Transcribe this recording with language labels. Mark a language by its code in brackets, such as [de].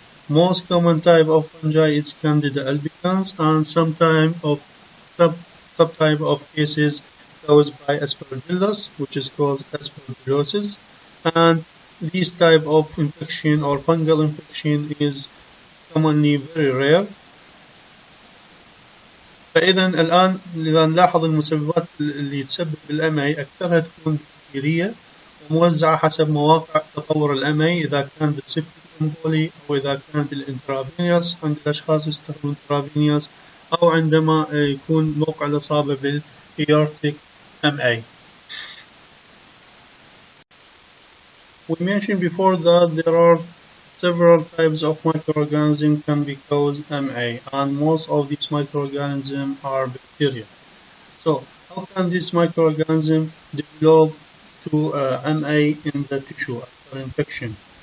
[en] Most common type of fungi is Candida albicans, and some subtype of cases caused by Aspergillus, which is called aspergillosis. And this type of infection or fungal infection is commonly very rare. [ar] فإذا الآن إذا نلاحظ المسببات اللي تسبب الأمي أكثرها تكون بكتيرية وموزعة حسب مواقع تطور الأمي، إذا كان بالسيبتيك امبولي أو إذا كان بالانترافينيوس عند الأشخاص يستخدمون انترافينيوس، أو عندما يكون موقع الإصابة بالإيورتيك MA. [en] We mentioned before that there are several types of microorganisms can be caused MA, and most of these microorganisms are bacteria. So how can this microorganism develop to MA in the tissue after infection?